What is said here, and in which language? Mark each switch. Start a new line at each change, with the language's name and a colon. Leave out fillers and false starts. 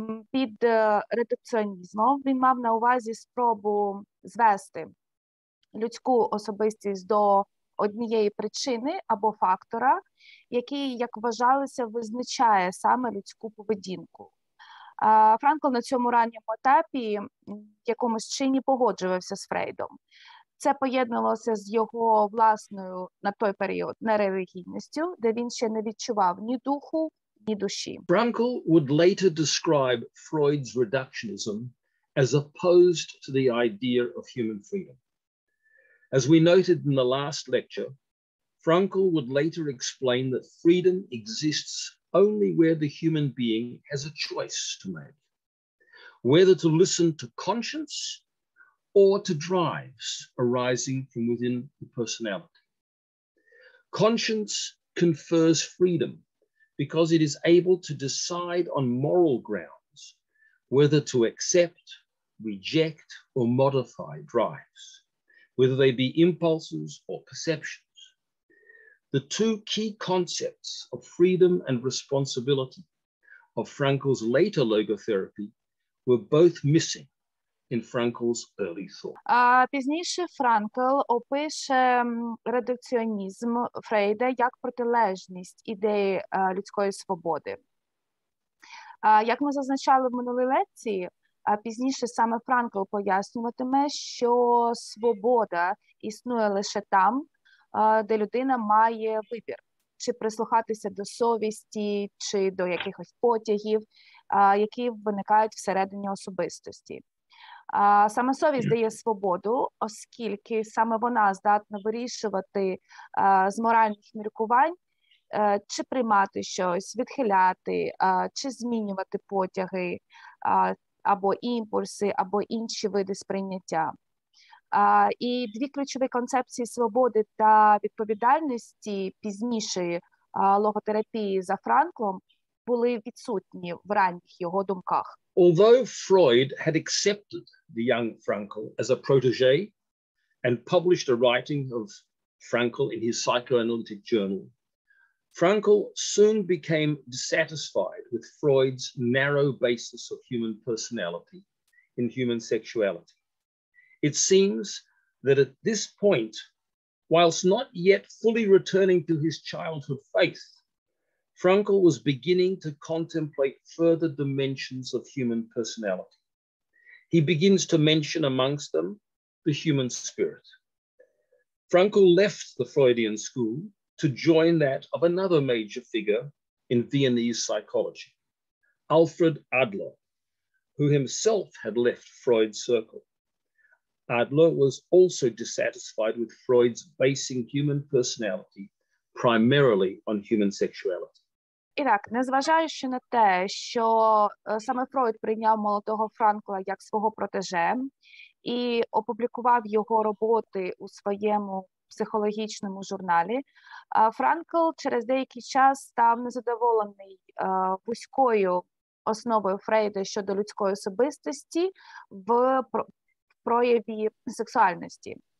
Ukrainian: Під редукціонізмом він мав на увазі спробу звести людську особистість до однієї причини або фактора, який, як вважалося, визначає саме людську поведінку. Франкл на цьому ранньому етапі в якомусь чині погоджувався з Фрейдом. Це поєднувалося з його власною на той період нерелігійністю, де він ще не відчував ні духу, ні душі.
English: Frankl would later describe Freud's reductionism as opposed to the idea of human freedom. As we noted in the last lecture, Frankl would later explain that freedom exists only where the human being has a choice to make, whether to listen to conscience or to drives arising from within the personality. Conscience confers freedom because it is able to decide on moral grounds whether to accept, reject, or modify drives, whether they be impulses or perceptions. The two key concepts of freedom and responsibility of Frankl's later logotherapy were both missing in Frankl's early thought.
Ukrainian: Пізніше Франкл опише редукціонізм Фрейда як протилежність ідеї людської свободи. Як ми зазначали в минулій лекції, пізніше саме Франкл пояснюватиме, що свобода існує лише там, де людина має вибір, чи прислухатися до совісті, чи до якихось потягів, які виникають всередині особистості. Саме совість дає свободу, оскільки саме вона здатна вирішувати з моральних міркувань, чи приймати щось, відхиляти, чи змінювати потяги, або імпульси, або інші види сприйняття. І дві ключові концепції свободи та відповідальності пізнішої логотерапії за Франклом були відсутні в ранніх його думках.
English: Although Freud had accepted the young Frankl as a protege and published a writing of Frankl in his psychoanalytic journal, Frankl soon became dissatisfied with Freud's narrow basis of human personality in human sexuality. It seems that at this point, whilst not yet fully returning to his childhood faith, Frankl was beginning to contemplate further dimensions of human personality. He begins to mention amongst them the human spirit. Frankl left the Freudian school to join that of another major figure in Viennese psychology, Альфред Адлер, who himself had left Freud's circle. Adler was also dissatisfied with Freud's basing human personality primarily on human sexuality.
Ukrainian: І так, незважаючи на те, що саме Фройд прийняв молодого Франкла як свого протеже і опублікував його роботи у своєму психологічному журналі, Франкл через деякий час став незадоволений вузькою основою Фрейда щодо людської особистості в прояві сексуальності.